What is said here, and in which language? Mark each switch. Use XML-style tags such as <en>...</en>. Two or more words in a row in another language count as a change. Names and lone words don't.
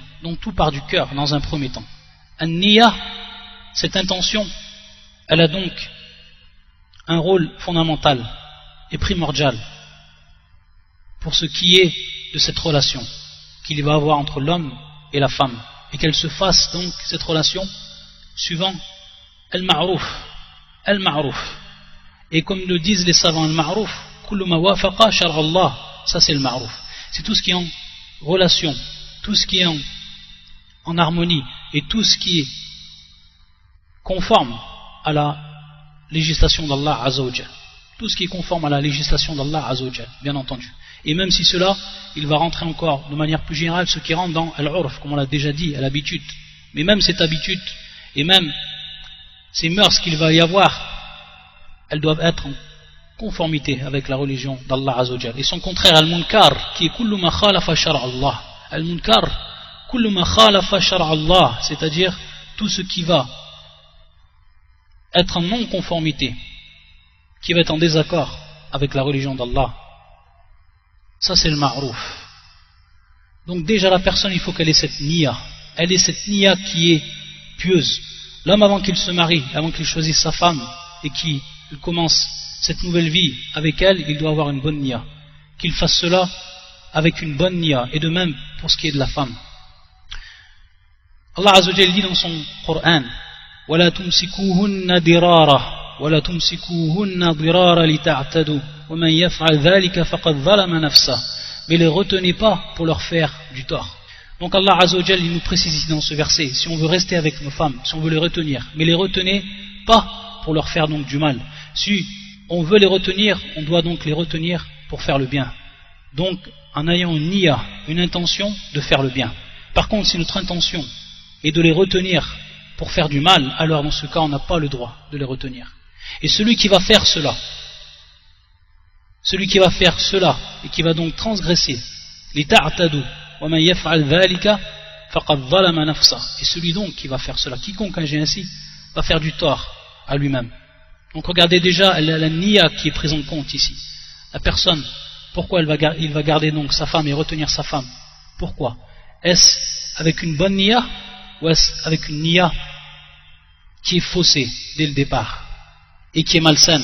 <fr>Donc tout part du cœur dans un premier temps. An-niyya, cette intention, elle a donc un rôle fondamental et primordial pour ce qui est de cette relation qu'il va avoir entre l'homme et la femme, et qu'elle se fasse donc cette relation suivant al-ma'ruf. Et comme le disent les savants,</fr> <ar>المعروف كل ما وافق شرع الله,</ar> <fr>ça c'est le ma'ruf. C'est tout ce qui est en relation, tout ce qui est en harmonie, et tout ce qui est conforme à la législation d'Allah</fr> <ar>عز وجل.</ar> <fr>Tout ce qui est conforme à la législation d'Allah</fr> <ar>عز وجل,</ar> <fr>bien entendu. Et même si cela, il va rentrer encore de manière plus générale ce qui rentre dans al-urf, comme on l'a déjà dit, à l'habitude. Mais même cette habitude, et même ces mœurs qu'il va y avoir, elles doivent être en conformité avec la religion d'Allah</fr> <ar>عز وجل.</ar> <fr>Et son contraire,</fr> <ar>المنكر قيء كل ما خالف شرع الله. المنكر كل ما خالف شرع الله,</ar> <fr>c'est-à-dire tout ce qui va être en non-conformité, qui va être en désaccord avec la religion d'Allah. Ça c'est le ma'rouf. Donc déjà la personne, il faut qu'elle ait cette niya, elle est cette niya qui est pieuse. L'homme, avant qu'il se marie, avant qu'il choisisse sa femme et qu'il commence cette nouvelle vie avec elle, il doit avoir une bonne niya. Qu'il fasse cela avec une bonne niya, et de même pour ce qui est de la femme. Allah</fr> <ar>عز وجل</ar> <fr>dit dans son Coran:</fr> <ar>وَلَا تُمْسِكُوهُنَّ دِرَارًا وَلَا تُمْسِكُوهُنَّ ضِرَارًا لِتَعْتَدُوا وَمَنْ يَفْعَلْ ذَلِكَ فَقَدْ ظَلَمَ نَفْسَهُ.</ar> <fr>Mais les retenez pas pour leur faire du tort. Donc Allah</fr> <ar>عز وجل,</ar> <fr>il nous précise ici dans ce verset, si on veut rester avec nos femmes, si on veut les retenir, mais les retenez pas pour leur faire donc du mal. Si on veut les retenir, on doit donc les retenir pour faire le bien. Donc en ayant une niya, une intention de faire le bien. Par contre, si notre intention est de les retenir pour faire du mal, alors dans ce cas on n'a pas le droit de les retenir. Et celui qui va faire cela et qui va donc transgresser les</fr> <ar>تعتدوا ومن يفعل ذلك فقد ظلم نفسه,</ar> <fr>et celui donc qui va faire cela, quiconque agit ainsi, va faire du tort à lui-même. Donc regardez déjà la niya qui est prise en compte ici. La personne, pourquoi il va garder donc sa femme et retenir sa femme? Pourquoi? Est-ce avec une bonne niya ou est-ce avec une niya qui est faussée dès le départ et qui est malsaine?</fr>